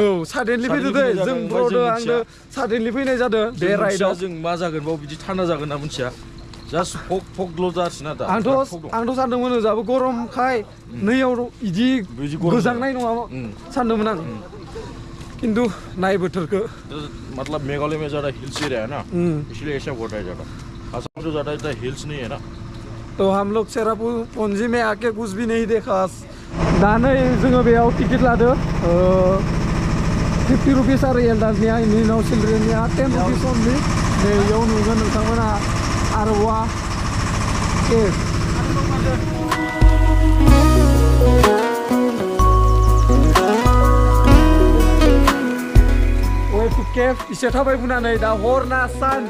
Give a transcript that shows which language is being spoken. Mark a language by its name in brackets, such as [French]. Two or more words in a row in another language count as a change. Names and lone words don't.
[Bodo] औ साडेनलि फैदो दे जों ब्र'दो आंदो साडेनलि फैनाय जादों बे राइडआव जों मा जागोन बाव बिदि थान्दा जागोन ना मिथिया जास्ट फगल' जासिना दा आंथ' सानदोंमोन ओजाबो गरमखाय नैयाव इदि गोजांनाय नङा सानदोंमोन आं किन्तु नाय बोथोरखौ [Hindi] मतलब मेघालय में ज़्यादा [English] hills area [Hindi] है ना इसलिए ऐसा होता है ज़्यादा असम में तो ज़्यादा इतना हिल्स नहीं है ना तो हम लोग चेरापुंजी में आके कुछ भी नहीं देखा [Bodo] दा नै जोङो बेयाव टिकेट लादो 50 रुपिस आरो एल्डार्सनिया इनि उनाव चिल्ड्रेननिया 10 रुपिस अनलि नै इयाव नुगोन नोंथांमोना आरवा केभ [English] way to cave [Bodo] इसे थाबायबोनानै दा हर ना सान